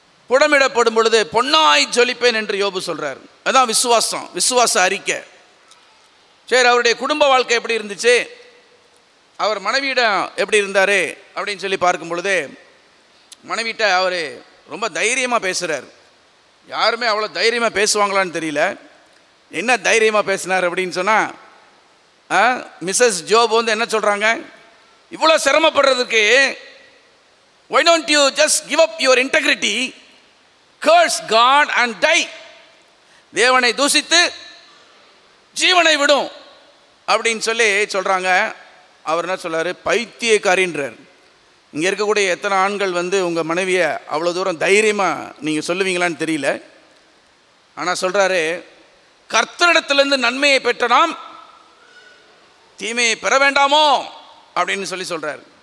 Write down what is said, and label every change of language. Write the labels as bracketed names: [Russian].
[Tamil] புடமிடப்படும் பொழுது பொன்னாய் ஜொலிப்பேன் என்று யோபு சொல்கிறார். அதுதான் விசுவாசம், விசுவாச அறிக்கை. சரி, அவருடைய குடும்ப வாழ்க்கை எப்படி இருந்துச்சு, அவர் மனைவியிடம் எப்படி இருந்தார் அப்படின்னு சொல்லி பார்க்கும் பொழுது, மனைவிட்ட அவர் ரொம்ப தைரியமாக பேசுகிறார். யாருமே அவ்வளோ தைரியமாக பேசுவாங்களான்னு தெரியல. என்ன தைரியமாக பேசினார் அப்படின்னு சொன்னால், மிஸ்ஸஸ் ஜோப் என்ன சொல்கிறாங்க, இவ்வளோ சிரமப்படுறதுக்கு [English] why don't you just give up your integrity, curse God and die? [Tamil] தேவனை தூசித்து ஜீவனை விடும் அப்படின்னு சொல்லி சொல்கிறாங்க. அவர் என்ன சொல்கிறார், பைத்தியக்காரின்றார். இங்கே இருக்கக்கூடிய எத்தனை ஆண்கள் உங்கள் மனைவியை அவ்வளோ தூரம் தைரியமாக நீங்கள் சொல்லுவீங்களான்னு தெரியல. ஆனால் சொல்கிறாரு, கர்த்தரிடத்திலிருந்து நன்மையை பெற்ற நாம் தீமையை பெற வேண்டாமோ அப்படின்னு சொல்லி சொல்கிறார்.